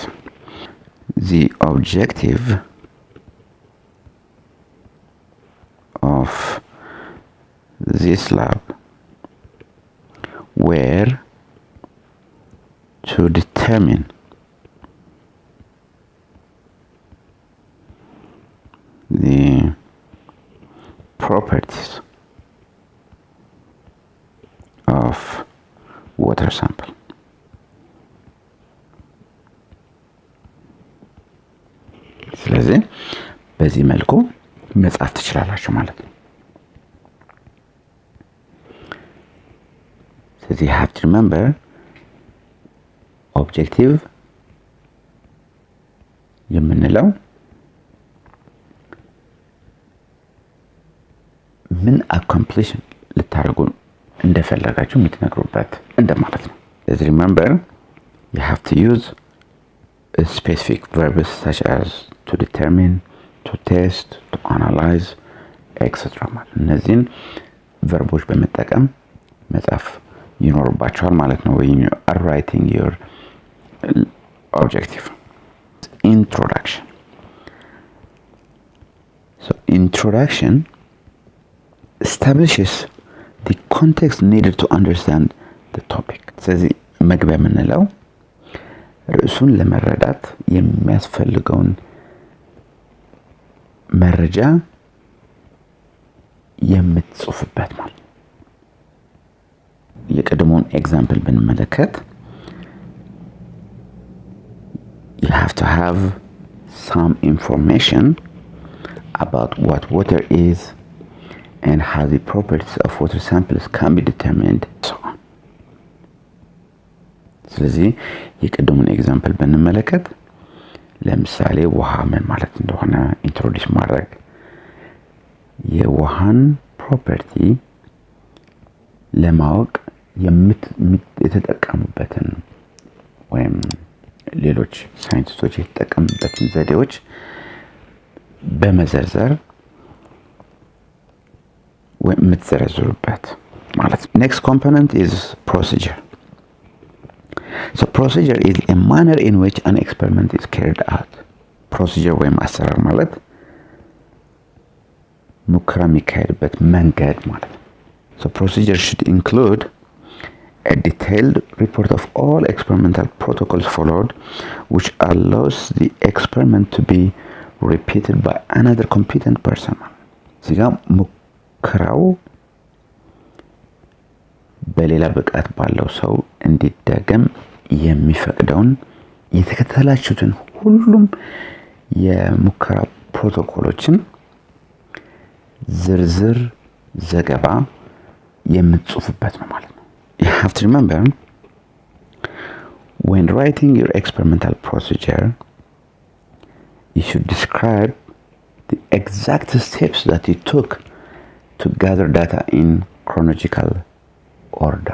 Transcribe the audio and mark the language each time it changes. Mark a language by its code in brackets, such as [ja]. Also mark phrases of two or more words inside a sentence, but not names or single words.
[en] The objective of this lab were to determine the properties of water sample. [am] ስለዚህ በዚህ መልኩ መጻፍ ትችላላችሁ ማለት ነው። ስለዚህ [en] you have to remember objective [am] የምንለው ምን [en] accomplish [am] ልታደርጉ እንደፈለጋችሁ የምትነግሩበት እንደማለት ነው። ስለዚህ [en] remember you have to use specific verbs such as to determine, to test, to analyze, etc. [am] እነዚህን ቨርቦች በመጠቀም መጻፍ ይኖርባችኋል ማለት ነው [en] when you are writing your objective. Introduction. So introduction establishes the context needed to understand the topic. [am] ስለዚህ መግቢያ የምንለው ርዕሱን ለመረዳት የሚያስፈልገውን መረጃ የምትጽፉበት ማለት ነው። የቀደመውን ኤግዛምፕል ብንመለከት [en] you have to have some information about what water is and how the properties of water samples can be determined, so on. [am] ስለዚህ የቀደሙን ኤግዛምፕል ብንመለከት ለምሳሌ ውሃ ምን ማለት እንደሆነ ኢንትሮዲዩስ ማድረግ የውሃን ፕሮፐርቲ ለማወቅ የተጠቀሙበትን ወይም ሌሎች ሳይንቲስቶች የተጠቀሙበትን ዘዴዎች በመዘርዘር ወይም የምትዘረዝሩበት ማለት ነው። [en] Next component is procedure. So procedure is a manner in which an experiment is carried out. Procedure [am] ወይም አሰራር ማለት ሙከራ የሚካሄድበት መንገድ ማለት ነው። [en] So procedure should include a detailed report of all experimental protocols followed, which allows the experiment to be repeated by another competent person. [am] እዚጋ ሙከራው በሌላ ብቃት ባለው ሰው እንዲደገም የሚፈቅደውን የተከተላችሁትን ሁሉም የሙከራ ፕሮቶኮሎችን ዝርዝር ዘገባ የምትጽፉበት ነው ማለት ነው። [en] You have to remember, when writing your experimental procedure, you should describe the exact steps that you took to gather data in chronological order.